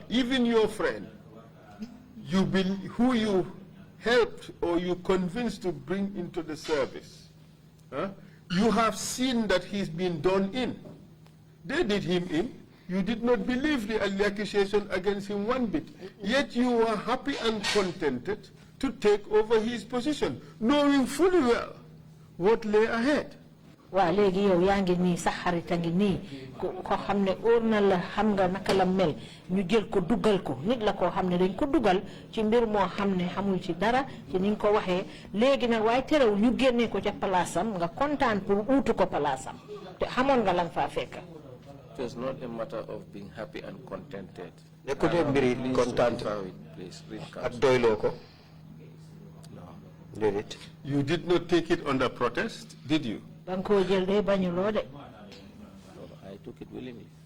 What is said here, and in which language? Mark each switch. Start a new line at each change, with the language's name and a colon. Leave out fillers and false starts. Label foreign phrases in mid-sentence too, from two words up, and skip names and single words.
English: Even your friend, who you helped or you convinced to bring into the service, you have seen that he's been done in. They did him in. You did not believe the accusation against him one bit. Yet you were happy and contented to take over his position, knowing fully well what lay ahead.
Wolof: Wa legi yow yaangi ni sa xarita ngi ni ko xamne orna la xam nga naka la mel ñu jël ko duggal ko nit la ko xamne dañ ko duggal ci mbir mo xamne xamul ci dara ci niñ ko waxe legi nak way terew ñu génné ko ci palaasam nga kontaan pour outu ko palaasam te xamone nga lan fa fekk.
English: It was not a matter of being happy and contented. Please read council. You did not take it under protest, did you? No, I took it willingly.